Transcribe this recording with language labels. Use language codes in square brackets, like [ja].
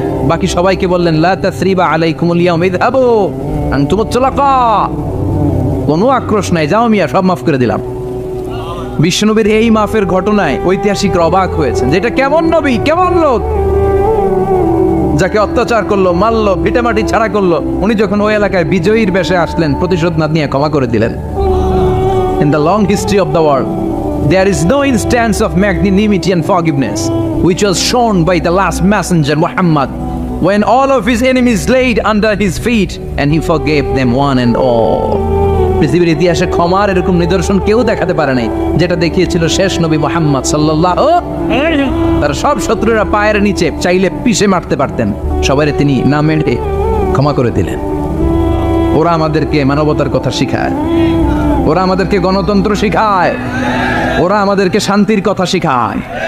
[bn] বাকি সবাইকে বললেন [ar] লা তাসরিবা আলাইকুমুল ইয়াউম ইযহাবু আনতুমুত তুলাকা, [bn] কোনো আক্রোশ নাই, যাও মিয়া, সব মাফ করে দিলাম। বিশ্বনবীর এই মাফের ঘটনায় ঐতিহাসিকরা অবাক হয়েছেন, যেটা কেমন নবী, কেমন লোক, যাকে অত্যাচার করলো, মারলো, ভিটামাটি ছাড়া করলো, উনি যখন ওই এলাকায় বিজয়ীর বেশে আসলেন, প্রতিশোধ না নিয়ে ক্ষমা করে দিলেন। [en] In the long history of the world, there is no instance of magnanimity and forgiveness which was shown by the last messenger Muhammad, when all of his enemies laid under his feet and he forgave them one and all. [bn] পৃথিবীর ইতিহাসে ক্ষমার এরকম নিদর্শন কেউ দেখাতে পারে নাই, যেটা দেখিয়েছিল শেষ নবী মুহাম্মদ সাল্লাল্লাহু আলাইহি ওয়াসাল্লাম। তার সব শত্রুরা পায়ের নিচে চাইলে পিষে মারতে পারতেন, সবারে তিনি না মেরে ক্ষমা করে দিলেন। ওরা আমাদেরকে মানবতার কথা শিখায়, ওরা আমাদেরকে গণতন্ত্র শিখায়, ওরা আমাদেরকে শান্তির কথা শিখায়।